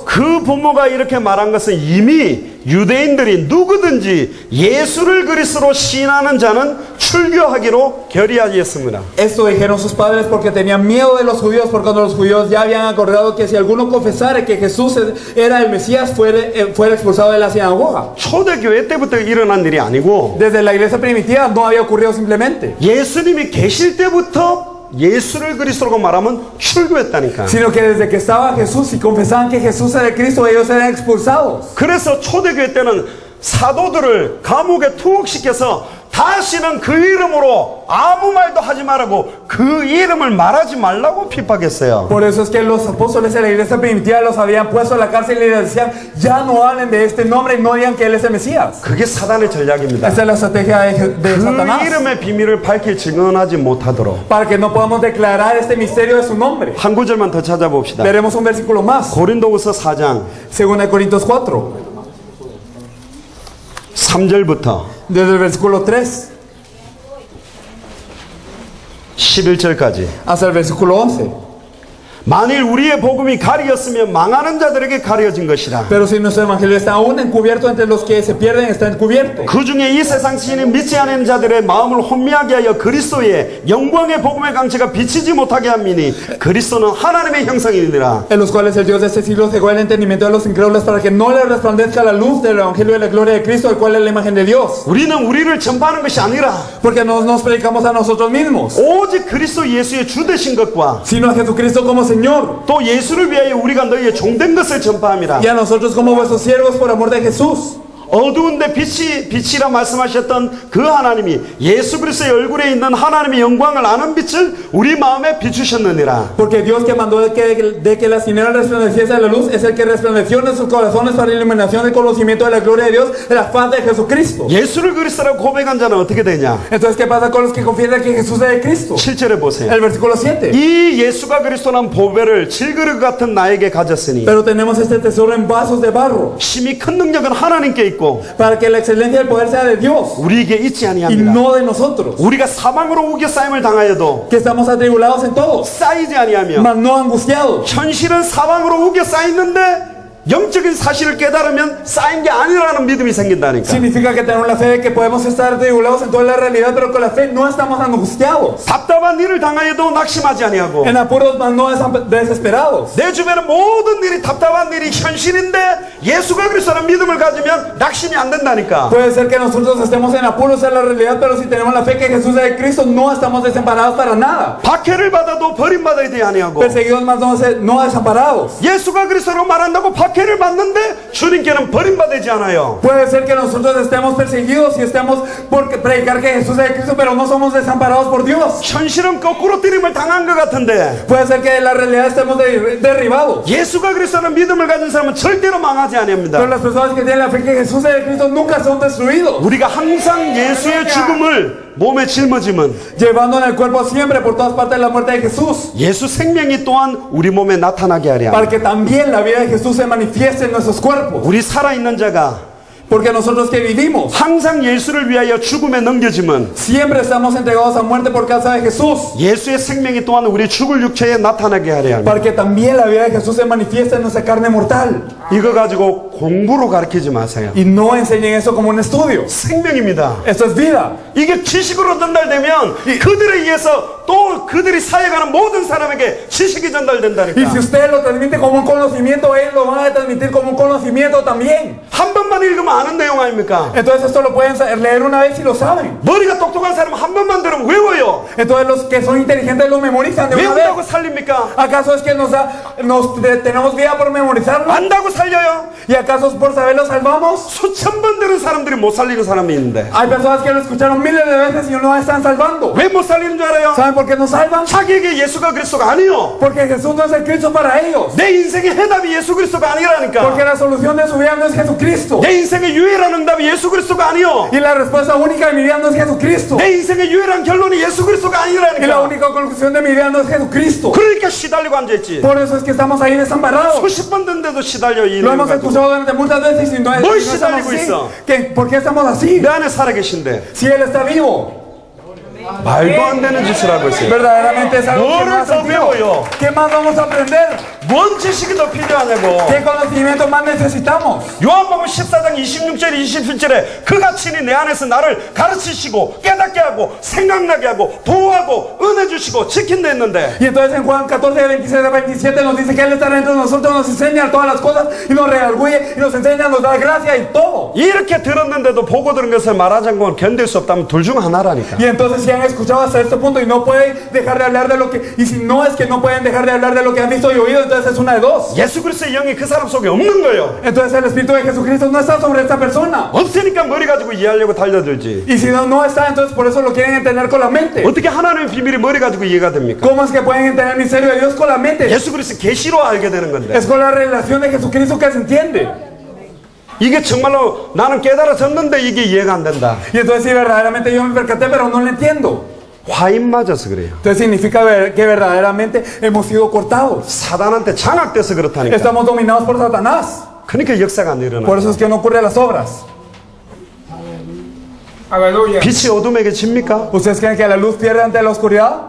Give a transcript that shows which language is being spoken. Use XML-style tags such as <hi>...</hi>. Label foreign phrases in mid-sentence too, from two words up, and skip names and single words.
<ko>그 부모가 이렇게 말한 것은 이미 유대인들이 누구든지 예수를 그리스도로 시인하는 자는 출교하기로 결의하였습니다.</ko> <es>Esto dijeron sus padres porque tenían miedo de los judíos, porque cuando los judíos ya habían acordado que si alguno confesara que Jesús era el Mesías, fuera expulsado de la sinagoga.</es> <ko>초대교회 때부터 일어난 일이 아니고</ko> <es>Desde la iglesia primitiva no había ocurrido simplemente,</es> <ko>예수님이 계실 때부터 예수를 그리스도라고 말하면 출교했다니까.</ko> <es>sino que desde que estaba Jesús y confesaban que Jesús era el Cristo, ellos eran expulsados.</es> <ko>그래서 초대교회 때는 사도들을 감옥에 투옥시켜서 다시는 그 이름으로 아무 말도 하지 말라고, 그 이름을 말하지 말라고 핍박했어요.</ko> <es>Por eso es que los apóstoles de la iglesia primitiva los habían puesto a la cárcel y les decían, ya no hablen de este nombre y no digan que él es el Mesías.</es> <ko>그게 사단의 전략입니다.</ko> <es>Esa es la estrategia de</es> <ko>그</ko> <es>Satanás,</es> <ko>이름의 비밀을 밝히 증언하지 못하도록.</ko> <es>para que no podamos declarar este misterio de su nombre.</es> <ko>한 구절만 더 찾아봅시다.</ko> <es>Veremos un versículo más.</es> <ko>고린도후서 4장</ko> <es>2 Corintios 4,</es> <ko>3절부터</ko> <es>desde el versículo 3</es> <ko>11절까지.</ko> <es>hasta el versículo 11.</es> <ko>만일 우리의 복음이 가리었으면 망하는 자들에게 가려진 것이라.</ko> <es>Pero si nuestro evangelio está aún encubierto, entre los que se pierden está encubierto.</es> <ko>그 중에 이 세상 신이 믿지 않는 자들의 마음을 혼미하게 하여 그리스도의 영광의 복음의 강체가 비치지 못하게 함이니 그리스도는 하나님의 형상이니라.</ko> <es>En los cuales el Dios de este siglo cegó el entendimiento de los incrédulos para que no les resplandezca la luz del evangelio de la gloria de Cristo, el cual es la imagen de Dios.</es> <ko>우리는 우리를 전파하는 것이 아니라</ko> <es>Porque no nos predicamos a nosotros mismos,</es> <ko>오직 그리스도 예수의 주 되신 것과</ko> <es>sino a Jesucristo como Señor,</es> <ko>또 예수를 위하여 우리가 너희의 종된 것을 전파함이라.</ko> <es>y a nosotros como vuestros siervos por amor de Jesús.</es> <ko>어두운데 빛이라 말씀하셨던 그 하나님이 예수 그리스도의 얼굴에 있는 하나님의 영광을 아는 빛을 우리 마음에 비추셨느니라.</ko> <es>Porque Dios que mandó de que las tinieblas resplandeciese la luz es el que resplandeció en nuestros corazones para iluminación del conocimiento de la gloria de Dios, de la faz de Jesucristo.</es> <ko>예수를 그리스도라고 고백한 자는 어떻게 되냐?</ko> <es>Entonces, ¿qué pasa con los que confiesan que Jesús es el Cristo?</es> <ko>7절에 보세요.</ko> <es>El versículo 7.</es> <ko>이 예수가 그리스도는 보배를 질그릇 같은 나에게 가졌으니</ko> <es>Pero tenemos este tesoro en vasos de barro,</es> <ko>힘이 큰 능력은 하나님께 있고</ko> <es>para que la excelencia del poder sea de Dios</es> <ko>우리에게 있지</ko> <es>y</es> <ko>아니합니다.</ko> <es>no de nosotros,</es> <ko>우리가 사망으로 우겨싸임을 당하여도</ko> <es>que estamos atribulados en todo,</es> <ko>쌓이지 아니하며</ko> <es>mas no angustiados.</es> <ko>현실은 사망으로 우겨싸있는데 영적인 사실을 깨달으면 쌓인 게 아니라는 믿음이 생긴다니까.</ko> <es>Significa que tenemos la fe de que podemos estar atribulados en toda la realidad, pero con la fe no estamos angustiados.</es> <ko>답답한 일을 당하여도 낙심하지 아니하고</ko> <es>En apuros, mas no desesperados.</es> <ko>내 주변의 모든 일이 답답한 일이 현실인데 예수가 그리스도라는 믿음을 가지면 낙심이 안 된다니까.</ko> <es>Puede ser que nosotros estemos en apuros en la realidad, pero si tenemos la fe que Jesús es el Cristo, no estamos desamparados para nada.</es> <ko>박해를 받아도 버림받아야 돼 아니하고</ko> <es>Perseguidos, mas no desamparados.</es> <ko>예수가 그리스도로 말한다고 박해를 받는데 주님께는 버림받지 않아요.</ko> <es>Puede ser que nosotros estemos perseguidos y estemos por predicar que Jesús es el Cristo, pero no somos desamparados por Dios.</es> <ko>현실은 거꾸로 때림을 당한 것 같은데</ko> <es>Puede ser que en la realidad estemos derribados.</es> <ko>예수가 그리스도라는 믿음을 가진 사람은 절대로 망하지 아닙니다.</ko> <es>Pero las personas que tienen la fe que Jesús es el Cristo nunca son destruidos.</es> <ko>우리가 항상 예수의 죽음을 몸에 짊어지면</ko> <es>Llevando en el cuerpo siempre por todas partes la muerte de Jesús,</es> <ko>예수 생명이 또한 우리 몸에 나타나게 하랴.</ko> <es>para que también la vida de Jesús se manifieste en nuestros cuerpos.</es> <ko>우리 살아있는 자가</ko> <es>Porque nosotros que vivimos</es> <ko>항상 예수를 위하여 죽음에 넘겨지면</ko> <es>siempre estamos entregados a muerte por causa de Jesús,</es> <ko>예수의 생명이 또한 우리 죽을 육체에 나타나게 하랴.</ko> <es>para que también la vida de Jesús se manifieste en nuestra carne mortal.</es> <ko>이거 가지고 공부로 가르치지 마세요.</ko> <es>Y no enseñen eso como un estudio.</es> <ko>생명입니다.</ko> <es>Esto es vida.</es> <ko>이게 지식으로 전달되면 그들에 의해서 또 그들이 사역하는 모든 사람에게 지식이</ko> <es>Y</es> <ko>전달된다니까.</ko> <es>si usted lo transmite como un conocimiento, Él lo va a transmitir como un conocimiento también.</es> <ko>한 번만 읽으면 아는 내용 아닙니까?</ko> <es>Entonces esto lo pueden leer una vez y lo saben.</es> <ko>머리가 똑똑한 사람은 한 번만 들으면 외워요.</ko> <es>Entonces los que son inteligentes lo memorizan de una vez.</es> <ko>외운다고 살립니까?</ko> <es>¿Acaso es que tenemos vida por memorizarlo?</es> <ko>안다고 살려요?</ko> <es>¿Y acaso por saberlo salvamos?</es> <ko>수천 번 들은 사람들이 못 살리는 사람이 있는데</ko> <es>Hay personas que lo escucharon miles de veces y no están salvando.</es> <ko>왜 못 살리는 줄 알아요?</ko> <es>¿Saben por qué no salvan?</es> <ko>자기에게 예수가 그리스도가 아니요.</ko> <es>Porque Jesús no es el Cristo para ellos.</es> <ko>내 인생의 해답이 예수 그리스도가 아니라니까.</ko> <es>Porque la solución de su vida no es Jesucristo.</es> <ko>내 인생의 유일한 응답이 예수 그리스도가 아니요.</ko> <es>Y la respuesta única de mi vida no es Jesucristo.</es> <ko>내 인생의 유일한 결론이 예수 그리스도가</ko> <es>Y la</es> <ko>아니라니까.</ko> <es>única conclusión de mi vida no es Jesucristo.</es> <ko>그러니까 시달리고 앉아있지.</ko> <es>Por eso es que estamos ahí desamparados.</es> <ko>수십 번 듣는데도 시달려 이</ko> <es>Lo</es> <ko>일을</ko> <es>hemos</es> <ko>가지고.</ko> <es>escuchado durante muchas veces y no</es> <ko>뭘</ko> <es>estamos</es> <ko>시달리고</ko> <es>así.</es> <ko>있어?</ko> <es>¿Por qué estamos así?</es> <ko>내 안에 살아계신데</ko> <es>Si Él está vivo.</es> <ko>말도 안 되는 짓을 하고 있어요.</ko> <es>Verdaderamente es algo que no</es> <ko>뭐를</ko> <es>hace</es> <ko>더</ko> <es>sentido.</es> <ko>배워요?</ko> <es>¿Qué más vamos a aprender?</es> <ko>뭔 지식이 더 필요하냐고.</ko> <es>¿Qué conocimiento más necesitamos?</es> <ko>요한복음 14장 26절 27절에 그가 친히 내 안에서 나를 가르치시고 깨닫게 하고 생각나게 하고 보호하고 은혜 주시고 지킨다 했는데</ko> <es>Y entonces en Juan 14, 26 a 27 nos dice que Él está dentro de nosotros, nos enseña todas las cosas y nos redarguye y nos enseña, nos da gracia y todo.</es> <ko>이렇게 들었는데도 보고 들은 것을 말하자는 건 견딜 수 없다면 둘 중 하나라니까.</ko> <es>Y entonces si han escuchado hasta este punto y no pueden dejar de hablar de lo que, y si no es que no pueden dejar de hablar de lo que han visto y oído, entonces es una de dos.</es> <ko>예수 그리스도의 영이 그 사람 속에 없는 거예요.</ko> <es>Entonces el Espíritu de Jesucristo no está sobre esta persona.</es> <ko>없으니까 머리 가지고 이해하려고 달려들지.</ko> <es>Y si no está, entonces por eso lo quieren entender con la mente.</es> <ko>어떻게 하나님의 비밀이 머리 가지고 이해가 됩니까?</ko> <es>¿Cómo es que pueden entender el misterio de Dios con la mente?</es> <ko>예수 그리스도 계시로 알게 되는 건데.</ko> <es>Es con la relación de Jesucristo que se entiende.</es> <ko>이게 정말로 나는 깨달아졌는데 이게 이해가 안 된다.</ko> <es>Y entonces sí, verdaderamente yo me percaté, pero no lo entiendo.</es> <ko>화인 맞아서 그래요.</ko> <es>Entonces significa que verdaderamente hemos sido cortados.</es> <ko>사단한테 장악돼서 그렇다니까.</ko> <es>Estamos dominados por Satanás.</es> <ko>그러니까 역사가 안 일어나.</ko> <es>Por eso es que no ocurren las obras. Aleluya.</es> <ko>빛이 어둠에게 집니까?</ko> <es>¿Ustedes creen que la luz pierde ante la oscuridad?</es>